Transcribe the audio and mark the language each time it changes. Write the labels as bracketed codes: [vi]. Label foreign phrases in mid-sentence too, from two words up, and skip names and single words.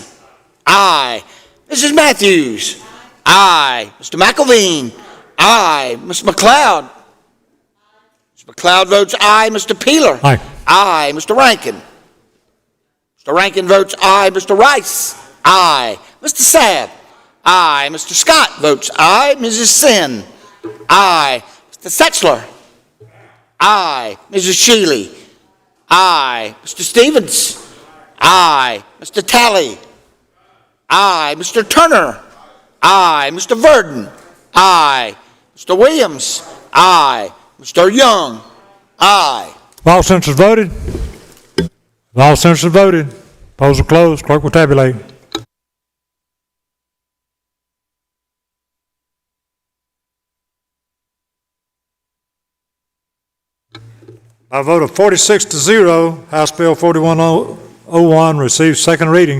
[en] Aye. Mrs. Matthews. Aye. Mr. McElveen. Aye. Mr. McLeod. Mr. McLeod votes aye. Mr. Peeler. Aye. Aye. Mr. Rankin. Mr. Rankin votes aye. Mr. Rice. Aye. Mr. Sabb. Aye. Mr. Scott votes aye. Mrs. Sin. Aye. Mr. Setzler. Aye. Mrs. Shealy. Aye. Mr. Stevens. Aye. Mr. Talley. Aye. Mr. Turner. Aye. Mr. Verdon. Aye. Mr. Williams. Aye. Mr. Young. Aye. If all senators voted? If all senators voted, polls are closed. Clerk will tabulate. By a vote of 46 to 0, House Bill 4101 receives second reading.